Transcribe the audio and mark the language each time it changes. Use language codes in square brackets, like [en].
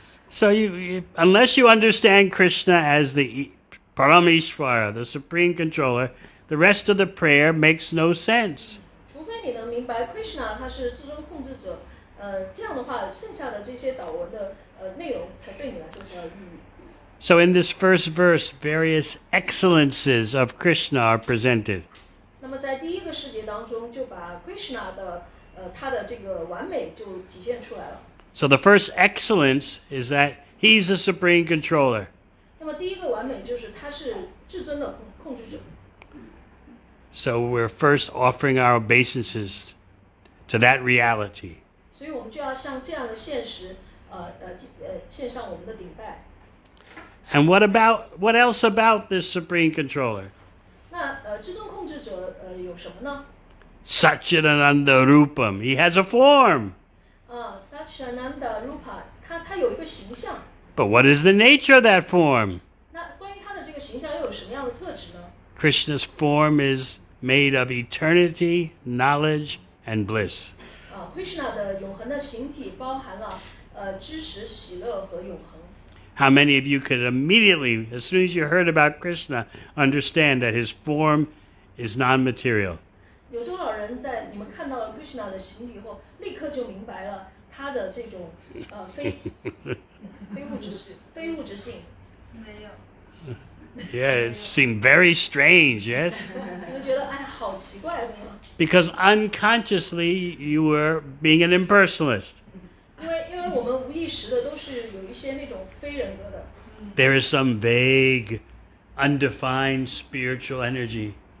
[en] So unless you understand Krishna as the Parameshvara, the supreme controller, the rest of the prayer makes no sense. [zh] 除非你能明白 Krishna 他是至尊控制者，这样的话，剩下的这些祷文的内容才对你来说才有意义。 [en] So in this first verse, various excellences of Krishna are presented. [zh] 那么在第一个世节当中，就把 Krishna 的他的这个完美就体现出来了。 [en] So the first excellence is that he's the supreme controller. [zh] 那么第一个完美就是他是至尊的控制者。 [en] So we're first offering our obeisances to that reality. [zh] 所以我们就要向这样的现实，献上我们的顶拜。 [en] And what else about this supreme controller? [zh] 那至尊控制者有什么呢？ [en] Satchidananda Rupam. He has a form. [zh] Satchidananda Rupa， 他有一个形象。 [en] But what is the nature of that form? [zh] 那关于他的这个形象又有什么样的特质呢？ [en] Krishna's form is made of eternity, knowledge, and bliss. [zh] Krishna 的永恒的形体包含了知识、喜乐和永恒。 [en] How many of you could immediately, as soon as you heard about Krishna, understand that his form is non-material? [zh] 有多少人在你们看到了 Krishna 的形体后，立刻就明白了他的这种非物质性？没有。 [en] Yeah, it seemed very strange, yes? [zh] 你们觉得哎呀，好奇怪的吗？ [en] Because unconsciously you were being an impersonalist. [zh] 因为我们无意识的都是有一些那种非人格的。 [en] There is some vague, undefined spiritual energy.